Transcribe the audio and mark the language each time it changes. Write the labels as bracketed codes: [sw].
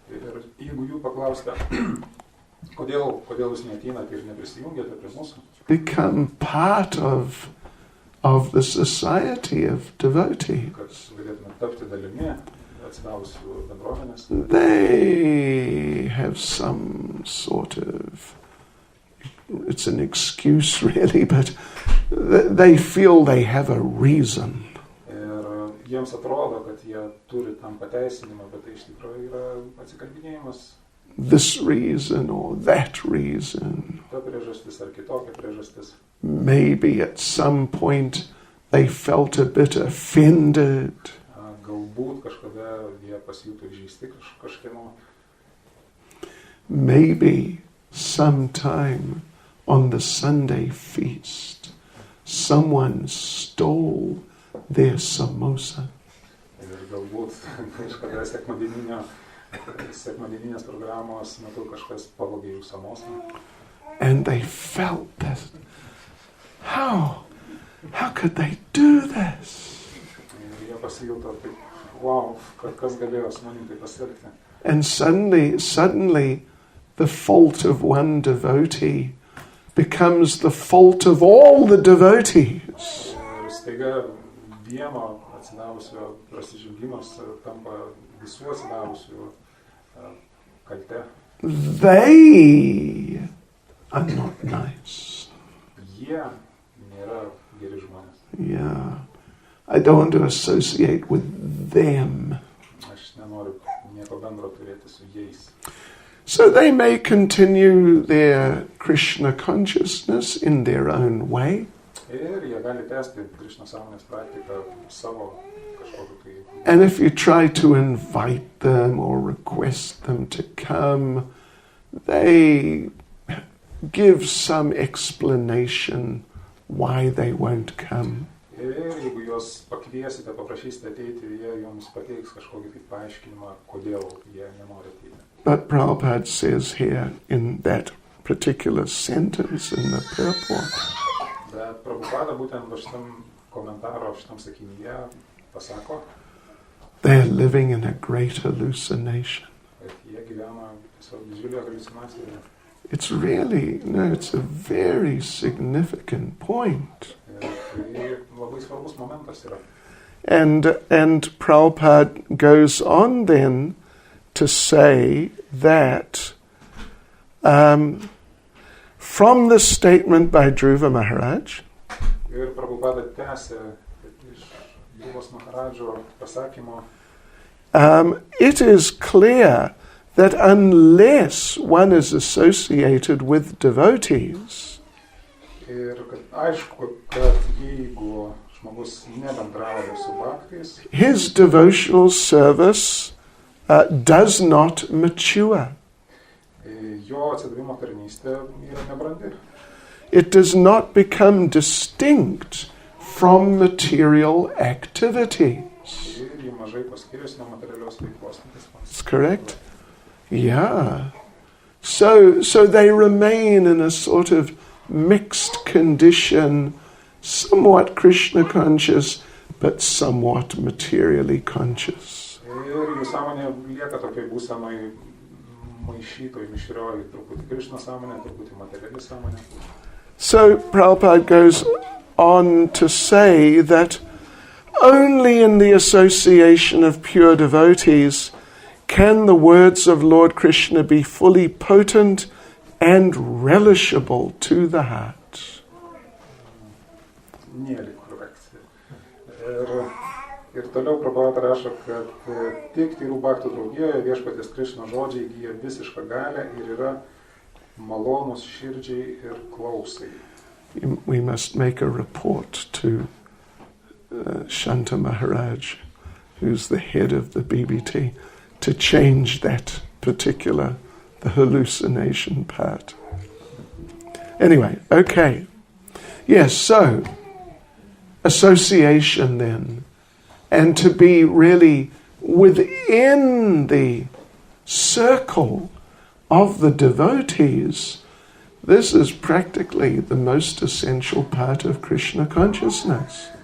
[lt] Ir jeigu jų paklausite, kodėl jūs neateinate ir neprisijungiate prie mūsų? [en] Become part of the society of devotees. [lt] Kad galėtume tapti dalimi atsidavusių bendruomenės. [en] They have some sort of, it's an excuse really, but they feel they have a reason. [lt] Ir jiems atrodo, kad jie turi tam pateisinimą, bet tai iš tikrųjų yra atsikalbinėjimas. [en] This reason or that reason. [lt] Ta priežastis ar kitokia priežastis. [en] Maybe at some point they felt a bit offended. [lt] Galbūt kažkada jie pasijuto įžeisti kažkieno. [en] Maybe sometime on the Sunday feast someone stole their samosa. [lt] Ir galbūt kažkada sekmadieninės programos metu kažkas pavogė jų samosą. [en] And they felt that. How could they do this? [lt] Ir jie pasijuto taip, wow, kas galėjo su manim taip pasielgti. [en] And suddenly the fault of one devotee becomes the fault of all the devotees. [lt] Ir staiga vieno atsidavusio prasižengimas tampa visų atsidavusių kalte. [en] They are not nice. [lt] Jie nėra geri žmonės. [en] Yeah. I don't want to associate with them. [lt] Aš nenoriu nieko bendro turėti su jais. [en] So they may continue their Krishna consciousness in their own way. [lt] Ir jie gali tęsti Krishna sąmonės praktiką savo kažkokiu tai. [en] And if you try to invite them or request them to come, they give some explanation why they won't come. [lt] Ir jeigu juos pakviesite, paprašysite ateiti, jie jums pateiks kažkokį tai paaiškinimą, kodėl jie nenori ateiti. [en] But Prabhupada says here in that particular sentence in the purport, [lt] Bet Prabhupada būtent šitam komentaro, šitam sakinyje pasako, [en] they are living in a great hallucination. [lt] kad jie gyvena tiesiog didžiulio haliucinacijoje. [en] It's really, it's a very significant point. [lt] Ir tai labai svarbus momentas yra. [en] And Prabhupada goes on then to say that from the statement by Dhruva Maharaj, [lt] Ir Prabhupada tęsė iš Dhruvos Maharadžo pasakymo, [en] it is clear that unless one is associated with devotees, [lt] ir kad aišku, kad jeigu žmogus nebendrauja su bhaktais, [en] his devotional service does not mature. [lt] jo atsidavimo tarnystė yra nebrandi. [en] It does not become distinct from material activities. [lt] Ir jį mažai paskiriasi nuo materialios veiklos. [en] That's correct? Yeah. So they remain in a sort of mixed condition, somewhat Krishna conscious, but somewhat materially conscious. [lt] Ir jų sąmonė lieka tokiai būsenoj maišytoj, mišrioj, truputį Krishna sąmonė, truputį materiali sąmonė. [en] So Prabhupada goes on to say that only in the association of pure devotees can the words of Lord Krishna be fully potent and relishable to the heart. [lt] Nėra korekcija. Ir toliau Prabhupada rašo, kad tik tyrų bhaktų draugijoje viešpaties Krishna žodžiai įgyja visišką galę ir yra malonus širdžiai ir klausai. [en] We must make a report to Shanta Maharaj, who's the head of the BBT, to change that particular, the hallucination part. Anyway, okay. Yes, so, association then, and to be really within the circle of the devotees, this is practically the most essential part of Krishna consciousness.